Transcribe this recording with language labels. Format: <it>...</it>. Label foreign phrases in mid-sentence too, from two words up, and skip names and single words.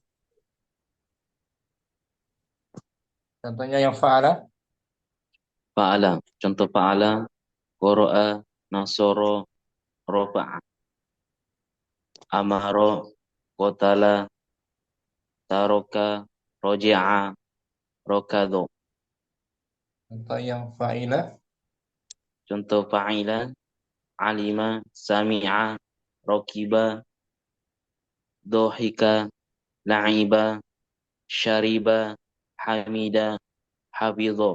<id>Contohnya yang fa'ala.</id> <ar>فعل. Contoh فعل. قرأ، نصر، رفع. أمر، قتل، ترك، رجع, ركض.</ar> <id>Contoh yang fa'ila. Contoh fa'ila.</id> <ar>علم، سمع، ركب، ضحك، لعب، شرب، حمد، حفظ.</ar>